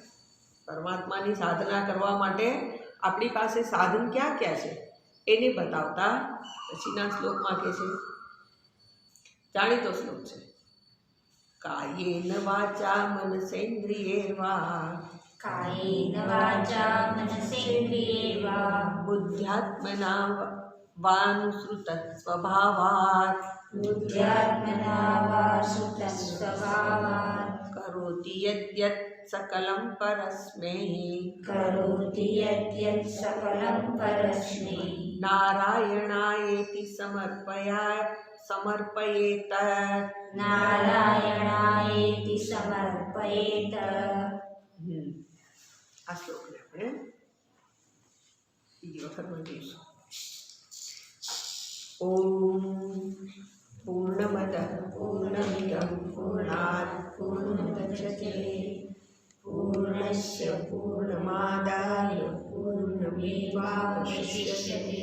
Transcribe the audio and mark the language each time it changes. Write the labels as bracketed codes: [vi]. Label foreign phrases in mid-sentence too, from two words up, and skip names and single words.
[gu] પરમાત્માની સાધના કરવા માટે આપણી પાસે સાધન ક્યાં ક્યાં છે એને બતાવતા પછીના શ્લોકમાં કહે છે, જાણીતો શ્લોક છે, [sa] કાયેન વાચા મનસેન્દ્રિયૈર્વા બુદ્ધ્યાત્મના વાનુસૃત સ્વભાવાત કરોતિ યદ્યત सकलं परस्मै नारायणायेति समर्पयेत [gu] આ શ્લોકને આપણે બીજી વખત વાંચીશું. [sa] ઓમ પૂર્ણમદ પૂર્ણમિદં પૂર્ણાત પૂર્ણમુદચ્યતે પૂર્ણસ્ય પૂર્ણમાદાય પૂર્ણમેવાવશિષ્યતે.